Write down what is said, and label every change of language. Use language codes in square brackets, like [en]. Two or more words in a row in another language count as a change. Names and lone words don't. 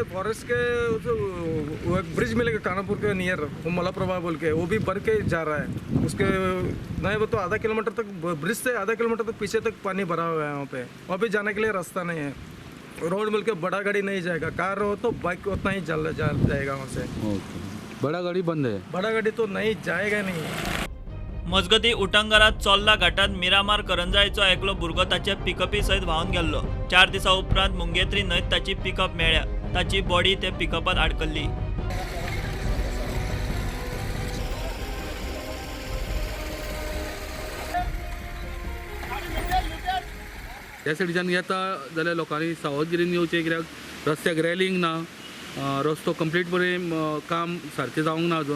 [hi] फॉरेस्ट के वो एक ब्रिज मिलेगा कानापुर के नियर, वो मलाप्रभा बोल के, वो भी भर के जा रहा है। उसके नहीं वो तो आधा किलोमीटर तक, ब्रिज से आधा किलोमीटर तक पीछे तक पानी भरा हुआ है वहाँ पे। वहाँ भी जाने के लिए रास्ता नहीं है। रोड मिल के बड़ा गाड़ी नहीं जाएगा, कार हो तो बाइक उतना ही जाएगा वहाँ से। बड़ा गाड़ी बंद है? बड़ा गाड़ी तो नहीं जाएगा नहीं। [kok] मजगती उटंगरात चोल्ला घाटात मिरामार करंजायचो एकलो भुरगो ताचे पिकपी सयत व्हांवन गेल्लो। 4 दिसां उपरांत मुंगेत्री न्हंयत ताची पिकअप मेळ्ळ्या, ताची बॉडी ते पिकअपात आडकल्ली। त्या सायडीच्यान येता जाल्यार लोकांनी सावधगिरीन येवचें, कित्याक रस्त्याक रेलिंग ना, रस्तो कंप्लीट बरें काम सारकें जावंक ना अजून।